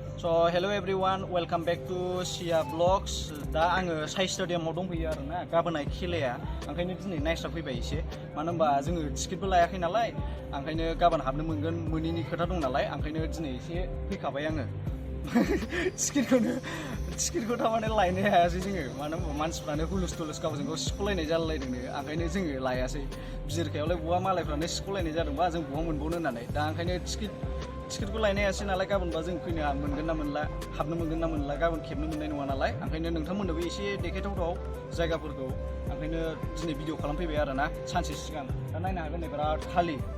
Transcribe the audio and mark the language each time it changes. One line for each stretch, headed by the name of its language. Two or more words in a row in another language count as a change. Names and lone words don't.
English: So hello everyone, welcome back to SAI vlogs.
Bodo: दा आङो साइ स्टेडियामाव दंफैयो आरोना गाबोनाय खेलाया ओंखायनो दिनै नायस्रा फैबाय एसे मानो होनबा जोङो टिकेटबो लायाखै नालाय ओंखायनो गाबोन हाबनो मोनगोन मोनैनि खोथा दं नालाय ओंखायनो दिनै एसे फैखाबाय आङो टिकेटखौ थारमाने लायनो हायासै जोङो मानो होनबा मानसिफ्रानो हुलुस थुलुस गावजों गाव सिख'लायनाय जालायदोंनो ओंखायनो जोङो लायासै बिजिरखायावलाय बहा मालायफ्रानो सिख'लायनाय जादोंबा जों बहा मोनबावनो होननानै दा ओंखायनो टिकेटखौ लायनो हायासै नालाय गाबोनबा जों फैनो मोनगोन ना मोनला हाबनो मोनगोन ना मोनला गाबोन खेबनो मोननाय नङा नालाय ओंखायनो नोंथांमोननोबो एसे देखायथावथाव जायगाफोरखौ ओंखायनो दिनै भिडिअ खालामफैबाय आरोना सानसे सिगां दा नायनो हागोन नै बिराद खालि